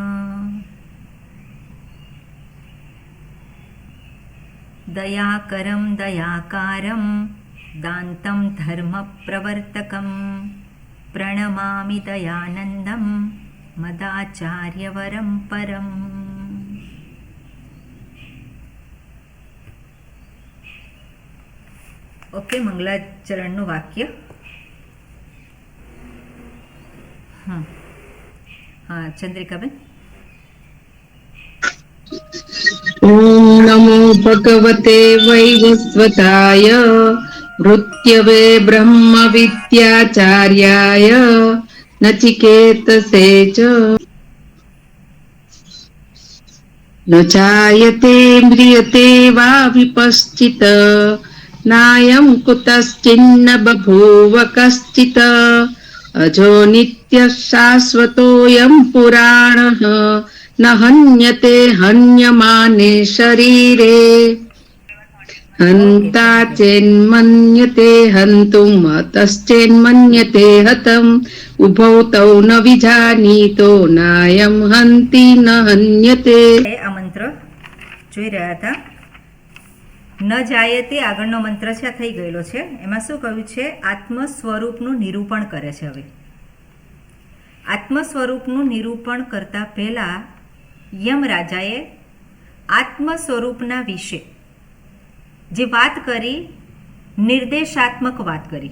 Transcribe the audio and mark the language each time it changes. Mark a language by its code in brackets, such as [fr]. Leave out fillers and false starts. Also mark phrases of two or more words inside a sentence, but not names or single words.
[sa] दयाकरं दयाकारं दान्तं धर्मप्रवर्तकं प्रणमामि दयानन्दं मदाचार्यवरं परम्। [gu] ઓકે, મંગલાચરણનું વાક્ય. હા ચંદ્રિકાબેન. [sa] ઓમ નમો ભગવતે વૈવસ્વતાય મૃત્યવે બ્રહ્મ વિદ્યાચાર્યાય નચિકેતસે ચ ન જાયતે મ્રિયતે વા વિપશ્ચિત नायं कुतश्चिन्न बभूव कश्चित् अजो नित्यः शाश्वतोऽयं पुराणः न हन्यते हन्यमाने शरीरे हन्ता चेन्मन्यते हन्तुम् हतश्चेन्मन्यते हतम् उभौ तौ न विजानीतो नायं हन्ति न हन्यते. [gu] આ મંત્ર જોઈ રહ્યા હતા. [sa] ન જાયતે [gu] આગળનો મંત્ર છે, આ થઈ ગયેલો છે. એમાં શું કહ્યું છે? આત્મ સ્વરૂપનું નિરૂપણ કરે છે. હવે આત્મ સ્વરૂપનું નિરૂપણ કરતા પહેલા યમરાજાએ આત્મ સ્વરૂપના વિશે જે વાત કરી, નિર્દેશાત્મક વાત કરી.